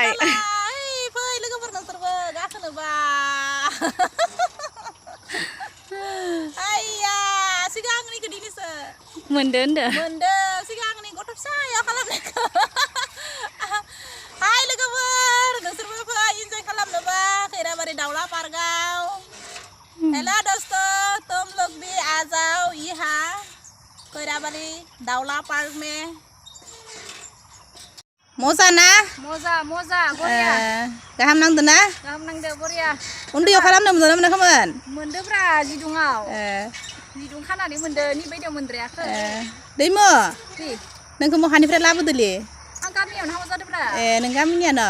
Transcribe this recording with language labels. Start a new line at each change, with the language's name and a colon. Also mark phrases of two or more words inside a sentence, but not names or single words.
Bodo: फै लोगोफोर नोंसोरबो गाखोनोबा आइया सिगांनिखौ दिनैसो मोनदो सिगांनि गथ' फिसायाव खालामनायखौ हाय लोगोफोर नोंसोरबो फै इन्जय खालामनोबा खैराबारि दाउला पार्कआव
Hindi: हेलो दोस्तों तुम लोग भी आ जाओ यहाँ खैराबारी दाउला पार्क में मजा ना
Bodo: मजा बरिया गाहाम नांदो ना गाहाम नांदो बरिया उन्दैयाव खालामनो मोनाखैमोन मोनदोब्रा जिदुङाव जिदुं खानानै मोनदो नि बायदियाव मोनद्रायाखै दैमो नोंखौ महानिफ्राय लाबोदोलै आं गामियावनो हाबा जादोब्रा नों गामिनियानो